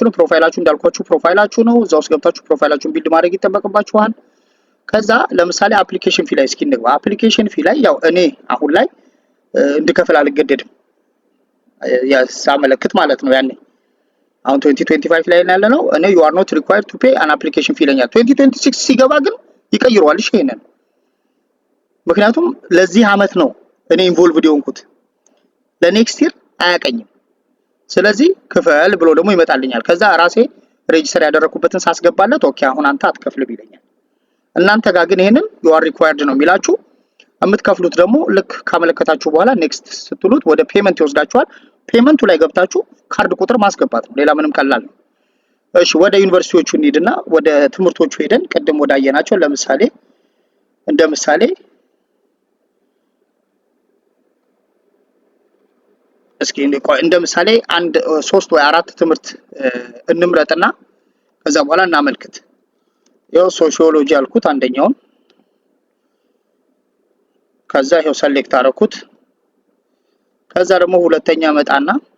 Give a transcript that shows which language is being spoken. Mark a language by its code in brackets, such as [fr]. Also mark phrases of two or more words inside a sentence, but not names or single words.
[am] ነው። ፕሮፋይላችሁ እንዳልኳችሁ ፕሮፋይላችሁ ነው። እዛው ውስጥ ገብታችሁ ፕሮፋይላችሁን ቢልድ ማድረግ ይጠበቅባችኋል። ከዛ ለምሳሌ [en] application fee [am] ላይ እስኪ እንግባ። [en] application fee [am] ላይ ያው እኔ አሁን ላይ እንድከፍል አልገደድም ያሳመለክት ማለት ነው። ያኔ አሁን 2025 ላይ ያለ ነው። እኔ [en] you are not required to pay an application fee [am] ይለኛል። 2026 ሲገባ ግን ይቀይረዋል። እሺ ይሄንን ምክንያቱም ለዚህ አመት ነው እኔ ኢንቮልቭድ የሆንኩት፣ [en] ለnext year [am] አያቀኝም። ስለዚህ ክፈል ብሎ ደግሞ ይመጣልኛል። ከዛ ራሴ ሬጂስተር ያደረኩበትን ሳስገባለት ኦኬ አሁን አንተ አትከፍልም ይለኛል። እናንተ ጋር ግን ይሄንን [en] you are required [am] ነው የሚላችሁ። የምትከፍሉት ደግሞ ልክ ካመለከታችሁ በኋላ ኔክስት ስትሉት ወደ ፔመንት ይወስዳችኋል። ፔመንቱ ላይ ገብታችሁ ካርድ ቁጥር ማስገባት ነው። ሌላ ምንም ቀላል ነው። እሺ ወደ ዩኒቨርሲቲዎቹ እንሂድና ወደ ትምህርቶቹ ሄደን ቅድም ወዳየናቸው ለምሳሌ እስኪ እንደ ምሳሌ 3 ወይ 4 ትምህርት እንምረጥና ከዛ በኋላ እናመልክት። ያው ሶሺዮሎጂ አልኩት አንደኛውን። ከዛ ይሄው ሰሌክት አደረኩት። ከዛ ደግሞ ሁለተኛ መጣና